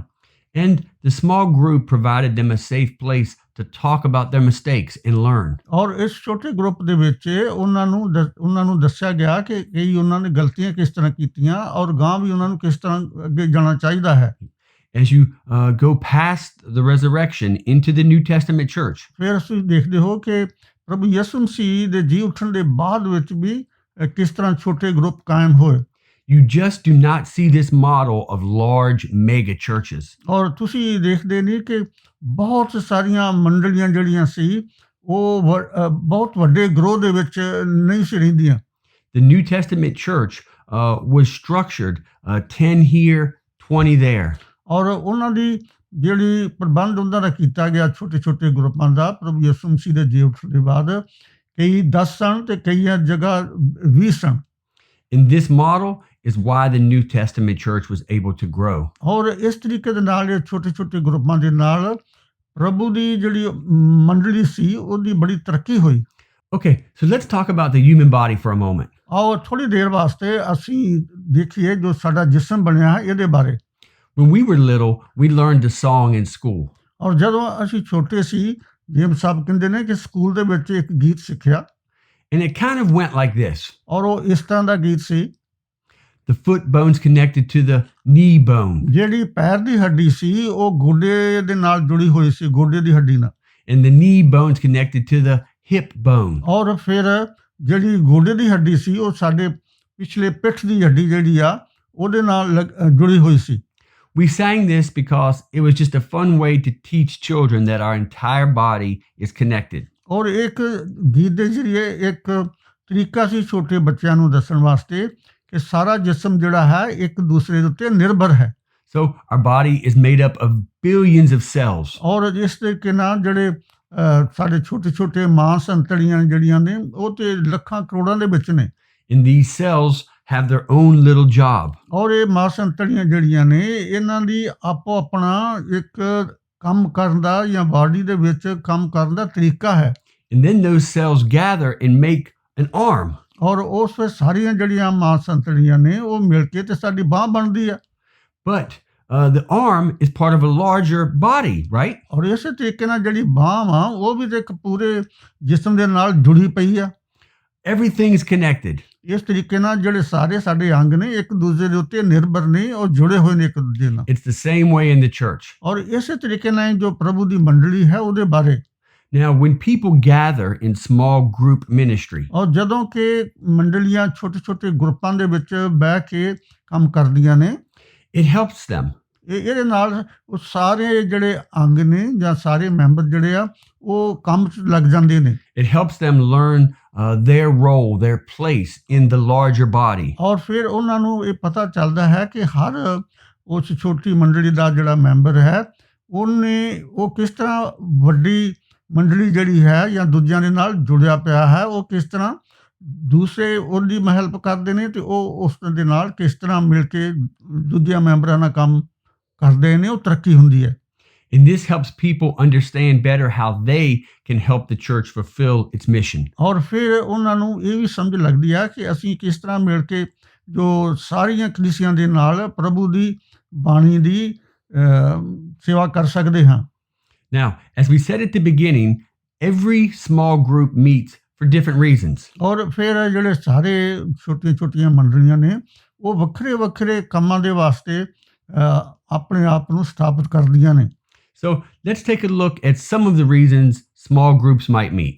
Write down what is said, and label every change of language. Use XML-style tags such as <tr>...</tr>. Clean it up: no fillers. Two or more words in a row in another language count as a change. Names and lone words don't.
<en>And the small group provided them a safe place to talk about their mistakes and learn.</en> <pa>ਔਰ ਇਸ ਛੋਟੇ ਗਰੁੱਪ ਦੇ ਵਿੱਚ ਉਹਨਾਂ ਨੂੰ ਦੱਸਿਆ ਗਿਆ ਕਿ ਕਈ ਉਹਨਾਂ ਨੇ ਗਲਤੀਆਂ ਕਿਸ ਤਰ੍ਹਾਂ ਕੀਤੀਆਂ ਔਰ ਗਾਂ ਵੀ ਉਹਨਾਂ ਨੂੰ ਕਿਸ ਤਰ੍ਹਾਂ ਅੱਗੇ ਜਾਣਾ ਚਾਹੀਦਾ ਹੈ।</pa> <en>As you go past the resurrection into the New Testament church,</en> <pa>ਫਿਰ ਤੁਸੀਂ ਦੇਖਦੇ ਹੋ ਕਿ ਪ੍ਰਭੂ ਯਿਸੂ ਮਸੀਹ ਦੇ ਜੀ ਉੱਠਣ ਦੇ ਬਾਅਦ ਵਿੱਚ ਵੀ ਕਿਸ ਤਰ੍ਹਾਂ ਛੋਟੇ ਗਰੁੱਪ ਕਾਇਮ ਹੋਏ।</pa> <en>you just do not see this model of large mega churches.</en> <pa>ਔਰ ਤੁਸੀਂ ਦੇਖਦੇ ਨਹੀਂ ਕਿ ਬਹੁਤ ਸਾਰੀਆਂ ਮੰਡਲੀਆਂ ਜਿਹੜੀਆਂ ਸੀ ਉਹ ਬਹੁਤ ਵੱਡੇ ਗਰੋਹ ਦੇ ਵਿੱਚ ਨਹੀਂ ਸੀ ਰਹਿੰਦੀਆਂ।</pa> <en>The New Testament church was structured 10 here, 20 there.</en> <pa>ਔਰ ਉਹਨਾਂ ਦੀ ਜਿਹੜੀ ਪ੍ਰਬੰਧ ਉਹਨਾਂ ਦਾ ਕੀਤਾ ਗਿਆ ਛੋਟੇ-ਛੋਟੇ ਗਰੁੱਪਾਂ ਦਾ ਪ੍ਰਭੂ ਯਿਸੂ ਮਸੀਹ ਦੇ ਜੀ ਉੱਠਣ ਦੇ ਬਾਅਦ ਕਈ 10 ਸਨ ਤੇ ਕਈਆਂ ਜਗ੍ਹਾ 20 ਸਨ।</pa> <en>In this model is why the New Testament church was able to grow.</en> <pa>ਔਰ ਇਸ ਤਰੀਕੇ ਦੇ ਨਾਲ ਇਹ ਛੋਟੇ-ਛੋਟੇ ਗਰੁੱਪਾਂ ਦੇ ਨਾਲ ਪ੍ਰਭੂ ਦੀ ਜਿਹੜੀ ਮੰਡਲੀ ਸੀ ਉਹਦੀ ਬੜੀ ਤਰੱਕੀ ਹੋਈ।</pa> <en>Okay, so let's talk about the human body for a moment.</en> <pa>ਆਓ ਥੋੜੀ ਦੇਰ ਵਾਸਤੇ ਅਸੀਂ ਦੇਖੀਏ ਜੋ ਸਾਡਾ ਜਿਸਮ ਬਣਿਆ ਹੈ ਇਹਦੇ ਬਾਰੇ।</pa> <en>When we were little, we learned the song in school.</en> <pa>ਔਰ ਜਦੋਂ ਅਸੀਂ ਛੋਟੇ ਸੀ, ਜੇਮਸ ਸਾਹਿਬ ਕਹਿੰਦੇ ਨੇ ਕਿ ਸਕੂਲ ਦੇ ਵਿੱਚ ਇੱਕ ਗੀਤ ਸਿੱਖਿਆ।</pa> <en>And it kind of went like this.</en> <pa>ਔਰ ਉਹ ਇਸ ਤਰ੍ਹਾਂ ਦਾ ਗੀਤ ਸੀ।</pa> <en>The foot bone's connected to the knee bone.</en> <pa>ਜਿਹੜੀ ਪੈਰ ਦੀ ਹੱਡੀ ਸੀ ਉਹ ਗੋਡੇ ਦੇ ਨਾਲ ਜੁੜੀ ਹੋਈ ਸੀ, ਗੋਡੇ ਦੀ ਹੱਡੀ ਨਾਲ।</pa> <en>And the knee bone's connected to the hip bone.</en> <pa>ਔਰ ਫਿਰ ਜਿਹੜੀ ਗੋਡੇ ਦੀ ਹੱਡੀ ਸੀ ਉਹ ਸਾਡੇ ਪਿਛਲੇ ਪਿੱਠ ਦੀ ਹੱਡੀ ਜਿਹੜੀ ਆ ਉਹਦੇ ਨਾਲ ਜੁੜੀ ਹੋਈ ਸੀ।</pa> <en>We sang this because it was just a fun way to teach children that our entire body is connected.</en> <pa>ਔਰ ਇੱਕ ਗੀਤ ਦੇ ਜ਼ਰੀਏ ਇੱਕ ਤਰੀਕਾ ਸੀ ਛੋਟੇ ਬੱਚਿਆਂ ਨੂੰ ਦੱਸਣ ਵਾਸਤੇ ਕਿ ਸਾਰਾ ਜਿਸਮ ਜਿਹੜਾ ਹੈ ਇੱਕ ਦੂਸਰੇ ਦੇ ਉੱਤੇ ਨਿਰਭਰ ਹੈ।</pa> <en>So our body is made up of billions of cells.</en> <pa>ਔਰ ਇਸ ਤਰੀਕੇ ਨਾਲ ਜਿਹੜੇ ਸਾਡੇ ਛੋਟੇ-ਛੋਟੇ ਮਾਂਸ ਅੰਤੜੀਆਂ ਜਿਹੜੀਆਂ ਨੇ ਉਹ ਤੇ ਲੱਖਾਂ ਕਰੋੜਾਂ ਦੇ ਵਿੱਚ ਨੇ।</pa> <en>And these cells have their own little job.</en> <pa>ਔਰ ਇਹ ਮਹਾਸੰਤੜੀਆਂ ਜਿਹੜੀਆਂ ਨੇ ਇਹਨਾਂ ਦੀ ਆਪੋ ਆਪਣਾ ਇੱਕ ਕੰਮ ਕਰਨ ਦਾ ਜਾਂ ਬਾਡੀ ਦੇ ਵਿੱਚ ਕੰਮ ਕਰਨ ਦਾ ਤਰੀਕਾ ਹੈ।</pa> <en>And then those cells gather and make an arm.</en> <pa>ਔਰ ਉਸ ਵਿੱਚ ਸਾਰੀਆਂ ਜਿਹੜੀਆਂ ਮਹਾਸੰਤੜੀਆਂ ਨੇ ਉਹ ਮਿਲ ਕੇ ਤੇ ਸਾਡੀ ਬਾਂਹ ਬਣਦੀ ਆ।</pa> <en>But the arm is part of a larger body, right?</en> <pa>ਔਰ ਇਸੇ ਤਰੀਕੇ ਨਾਲ ਜਿਹੜੀ ਬਾਂਹ ਆ ਉਹ ਵੀ ਤੇ ਇੱਕ ਪੂਰੇ ਜਿਸਮ ਦੇ ਨਾਲ ਜੁੜੀ ਪਈ ਆ।</pa> <en>Everything is connected.</en> <pa>ਇਸ ਤਰੀਕੇ ਨਾਲ ਜਿਹੜੇ ਸਾਰੇ ਸਾਡੇ ਅੰਗ ਨੇ ਇੱਕ ਦੂਜੇ ਦੇ ਉੱਤੇ ਨਿਰਭਰ ਨੇ ਔਰ ਜੁੜੇ ਹੋਏ ਨੇ ਇੱਕ ਦੂਜੇ ਨਾਲ।</pa> <en>It's the same way in the church.</en> <pa>ਔਰ ਇਸੇ ਤਰੀਕੇ ਨਾਲ ਜੋ ਪ੍ਰਭੂ ਦੀ ਮੰਡਲੀ ਹੈ ਉਹਦੇ ਬਾਰੇ।</pa> <en>Now, when people gather in small group ministry,</en> <pa>ਔਰ ਜਦੋਂ ਕਿ ਮੰਡਲੀਆਂ ਛੋਟੇ ਛੋਟੇ ਗਰੁੱਪਾਂ ਦੇ ਵਿੱਚ ਬਹਿ ਕੇ ਕੰਮ ਕਰਦੀਆਂ ਨੇ,</pa> <en>it helps them.</en> <pa>ਇਹਦੇ ਨਾਲ ਉਹ ਸਾਰੇ ਜਿਹੜੇ ਅੰਗ ਨੇ ਜਾਂ ਸਾਰੇ ਮੈਂਬਰ ਜਿਹੜੇ ਆ ਉਹ ਕੰਮ 'ਚ ਲੱਗ ਜਾਂਦੇ ਨੇ।</pa> <en>It helps them learn their role, their place in the larger body.</en> <pa>ਔਰ ਫਿਰ ਉਹਨਾਂ ਨੂੰ ਇਹ ਪਤਾ ਚੱਲਦਾ ਹੈ ਕਿ ਹਰ ਉਸ ਛੋਟੀ ਮੰਡਲੀ ਦਾ ਜਿਹੜਾ ਮੈਂਬਰ ਹੈ ਉਹ ਕਿਸ ਤਰ੍ਹਾਂ ਵੱਡੀ ਮੰਡਲੀ ਜਿਹੜੀ ਹੈ ਜਾਂ ਦੂਜਿਆਂ ਦੇ ਨਾਲ ਜੁੜਿਆ ਪਿਆ ਹੈ, ਉਹ ਕਿਸ ਤਰ੍ਹਾਂ ਦੂਸਰੇ ਉਹਦੀ ਹੈਲਪ ਕਰਦੇ ਨੇ ਤੇ ਉਹ ਉਸ ਦੇ ਨਾਲ ਕਿਸ ਤਰ੍ਹਾਂ ਮਿਲ ਕੇ ਦੂਜਿਆਂ ਮੈਂਬਰਾਂ ਨਾਲ ਕੰਮ ਕਰਦੇ ਨੇ, ਉਹ ਤਰੱਕੀ ਹੁੰਦੀ ਹੈ।</pa> <en>And this helps people understand better how they can help the church fulfill its mission.</en> <pa>ਔਰ ਫਿਰ ਉਹਨਾਂ ਨੂੰ ਇਹ ਵੀ ਸਮਝ ਲੱਗਦੀ ਹੈ ਕਿ ਅਸੀਂ ਕਿਸ ਤਰ੍ਹਾਂ ਮਿਲ ਕੇ ਜੋ ਸਾਰੀਆਂ ਕਲੀਸਿਆਂ ਦੇ ਨਾਲ ਪ੍ਰਭੂ ਦੀ ਬਾਣੀ ਦੀ ਸੇਵਾ ਕਰ ਸਕਦੇ ਹਾਂ।</pa> <en>Now, as we said at the beginning, every small group meets for different reasons.</en> <pa>ਔਰ ਫਿਰ ਜਿਹੜੇ ਸਾਰੇ ਛੋਟੀਆਂ ਛੋਟੀਆਂ ਮੰਡਲੀਆਂ ਨੇ ਉਹ ਵੱਖਰੇ ਵੱਖਰੇ ਕੰਮਾਂ ਦੇ ਵਾਸਤੇ ਆਪਣੇ ਆਪ ਨੂੰ ਸਥਾਪਿਤ ਕਰਦੀਆਂ ਨੇ।</pa> <en>So let's take a look at some of the reasons small groups might meet.</en>